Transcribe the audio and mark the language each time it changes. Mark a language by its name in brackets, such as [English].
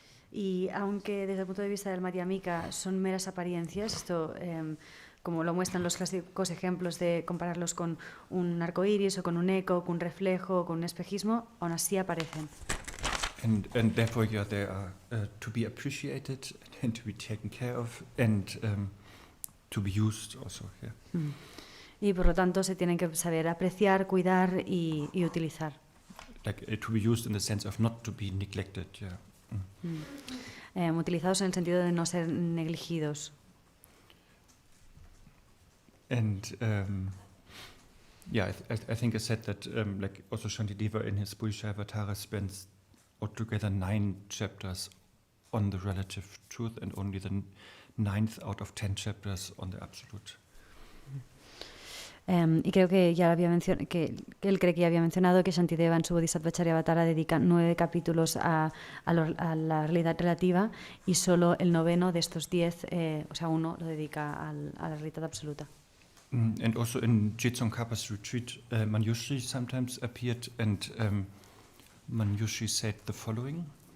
[Spanish] Y aunque desde el punto de vista del Madhyamika son meras apariencias, esto como lo muestran los clásicos ejemplos de compararlos con un arco iris o con un eco, con un reflejo, con un espejismo, aún así aparecen. [English] And therefore, they are to be appreciated and to be taken care of and to be used also. Yeah. [Spanish] Y por lo tanto se tienen que saber apreciar, cuidar y utilizar. [English] Like to be used in the sense of not to be neglected. Yeah. [Spanish] Utilizados en el sentido de no ser negligidos. [English] And I think I said that like also Shantideva in his Bodhicharyavatarā spends altogether 9 chapters on the relative truth and only the 9th out of 10 chapters on the absolute. [Spanish] Y creo que ya había que él cree que ya había mencionado que Shantideva en su Bodhisattva dedica 9 capítulos a la realidad relativa y solo el 9º de estos 10, o sea, 1 lo dedica a la realidad absoluta. [English] And also in Jetsongkhapa's retreat, Manjushri sometimes appeared, and Manjushri said the following.